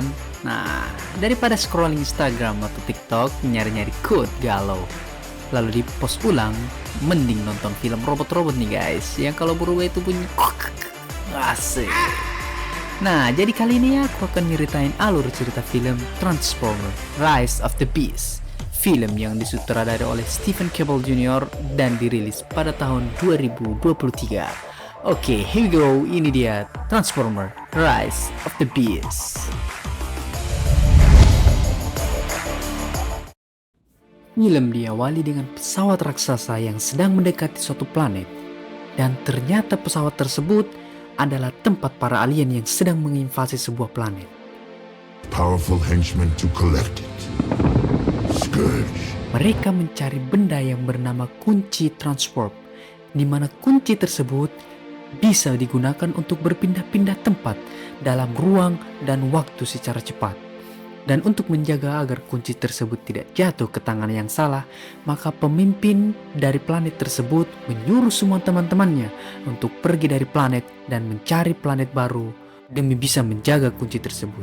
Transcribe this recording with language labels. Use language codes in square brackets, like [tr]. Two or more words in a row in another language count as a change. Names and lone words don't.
[id] Nah, daripada scrolling Instagram atau TikTok nyari-nyari quote galau, lalu di post ulang, mending nonton film robot-robot nih guys, yang kalau berubah itu bunyi asik. Nah, jadi kali ini aku akan nyeritain alur cerita film Transformer Rise of the Beast, film yang disutradarai oleh Stephen Cable Jr. dan dirilis pada tahun 2023. Oke, [en] here we go. [id] Ini dia Transformer Rise of the Beast. Film diawali dengan pesawat raksasa yang sedang mendekati suatu planet, dan ternyata pesawat tersebut adalah tempat para alien yang sedang menginvasi sebuah planet. [en] Powerful henchmen to collect it. Scourge. [id] Mereka mencari benda yang bernama kunci Transwarp, di mana kunci tersebut bisa digunakan untuk berpindah-pindah tempat dalam ruang dan waktu secara cepat. Dan untuk menjaga agar kunci tersebut tidak jatuh ke tangan yang salah, maka pemimpin dari planet tersebut menyuruh semua teman-temannya untuk pergi dari planet dan mencari planet baru demi bisa menjaga kunci tersebut.